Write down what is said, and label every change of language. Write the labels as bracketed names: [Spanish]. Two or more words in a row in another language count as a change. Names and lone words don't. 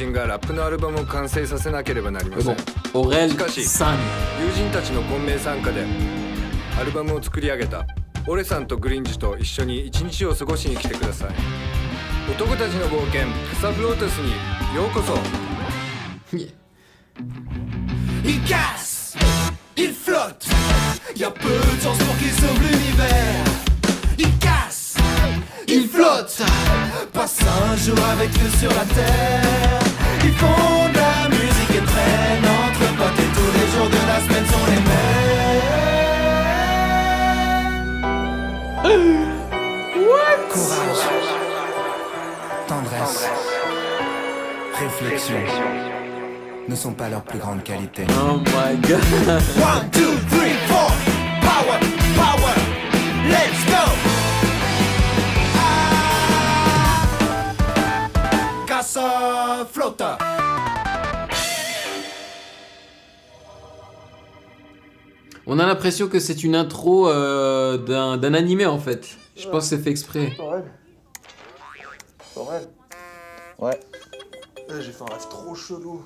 [Japanese] 人がラップのアルバムを完成させなければなりま [French] Mais [Japanese] せん。 [French] bon, Aurel [Japanese] しかし San. 友人たちの混迷参加でアルバムを作り上げたオレさんとグリンジと一緒に一日を過ごしに来てください。男たちの冒険カサフロータスにようこそ。 [English] Yeah. [French] Il casse, il flotte, y'a peu de chance pour qu'il sauve l'univers. Il casse, il flotte, passe un jour avec eux sur la terre. Ils font de la musique et traînent entre potes et tous les jours de la semaine sont les mêmes. [English] What? [French] Courage, tendresse, réflexion ne sont pas leurs plus grandes qualités. [English] Oh my god. 1, 2, 3, 4. Power, power. Let's go. Casa Flota. [French] On a l'impression que c'est une intro d'un animé en fait. Je pense que c'est fait exprès. Aurel, Ouais, j'ai fait un rêve trop chelou.